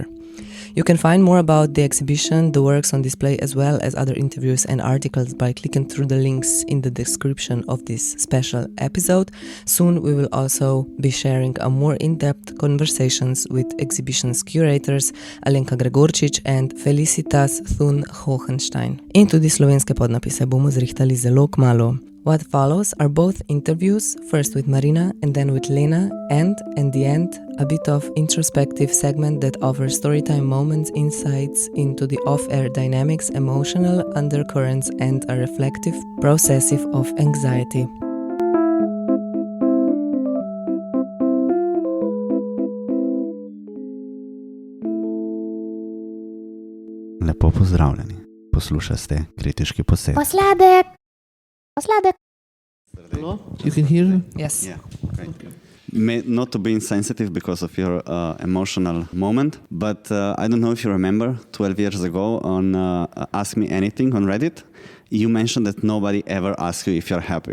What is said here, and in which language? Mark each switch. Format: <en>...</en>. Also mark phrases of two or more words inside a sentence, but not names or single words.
<en>You can find more about the exhibition, the works on display, as well as other interviews and articles by clicking through the links in the description of this special episode. Soon we will also be sharing a more in-depth conversations with exhibition's curators Alenka Gregorčič and Felicitas Thun-Hohenstein.</en> <sl>In tudi slovenske podnapise bomo zrihtali zelo kmalu.</sl> <en>What follows are both interviews, first with Marina and then with Lena, and, in the end, a bit of introspective segment that offers storytime moments, insights into the off-air dynamics, emotional undercurrents, and a reflective process of anxiety.</en> <sl>Lepo pozdravljeni. Poslušate kritiški posed. Posladek.</sl> <en>Hello? You can hear me? Yes. Yeah, great. Not to be insensitive because of your emotional moment, but I don't know if you remember 12 years ago on Ask Me Anything on Reddit, you mentioned that nobody ever asks you if you're happy.</en>